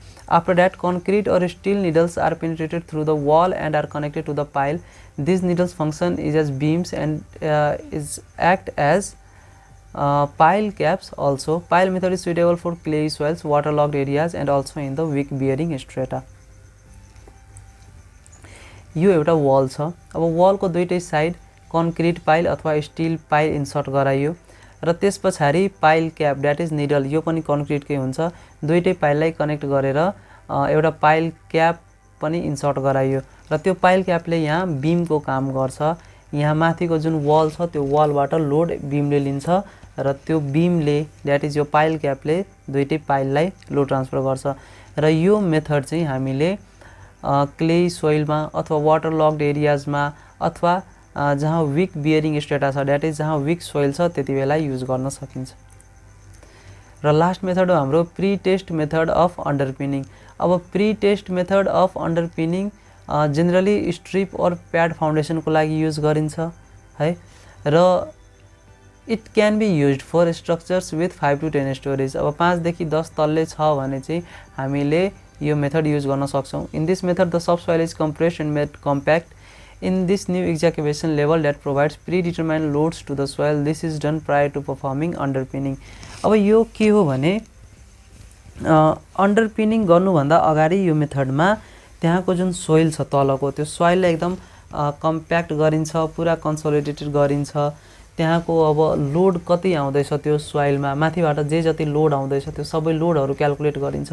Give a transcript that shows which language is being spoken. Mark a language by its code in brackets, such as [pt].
[en] After that, concrete or steel needles are penetrated through the wall and are connected to the pile. These needles function as beams and act as pile caps also. Pile method is suitable for clay soils, waterlogged areas and also in the weak bearing strata. [ne] यो एउटा wall छ। अब वलको दुईटै side concrete pile अथवा still pile insert गराइयो र त्यस पछाडि pile cap that is needle, यो पनि कन्क्रिटकै हुन्छ। दुईटै पाइललाई कनेक्ट गरेर एउटा पाइल क्याप पनि इन्सर्ट गराइयो र त्यो पाइल क्यापले यहाँ बिमको काम गर्छ। यहाँ माथिको जुन वल छ त्यो वलबाट लोड बिमले लिन्छ र त्यो बिमले द्याट इज यो पाइल क्यापले दुईटै पाइललाई लोड ट्रान्सफर गर्छ। र यो मेथड चाहिँ हामीले क्ले सोइलमा अथवा वाटर लक्ड एरियाजमा अथवा जहाँ विक बियरिङ स्ट्रेटा छ द्याट इज जहाँ विक सोइल छ त्यति बेला युज गर्न सकिन्छ। र लास्ट मेथड हो हाम्रो प्री टेस्ट मेथड अफ अन्डरपिनिङ। अब pre test method of अन्डरपिनिङ generally strip और प्याड फाउन्डेसनको लागि युज गरिन्छ है, र [en] It can be used for structures with 5 to 10 storage. [ne] अब 5 देखि 10 तल्ले छ भने चाहिँ हामीले यो मेथड युज गर्न सक्छौँ। [en] In this method the subsoil is compressed and made compact in this new excavation level that provides predetermined loads to the soil. This is done prior to performing underpinning. [ne] अब यो के हो भने अन्डरपिनिङ गर्नुभन्दा अगाडि यो मेथडमा त्यहाँको जुन सोइल छ तलको त्यो सोइललाई एकदम कम्प्याक्ट गरिन्छ, पुरा कन्सोलिडेटेड गरिन्छ। त्यहाँको अब लोड कति आउँदैछ त्यो सोइलमा, माथिबाट जे जति लोड आउँदैछ त्यो सबै लोडहरू क्याल्कुलेट गरिन्छ।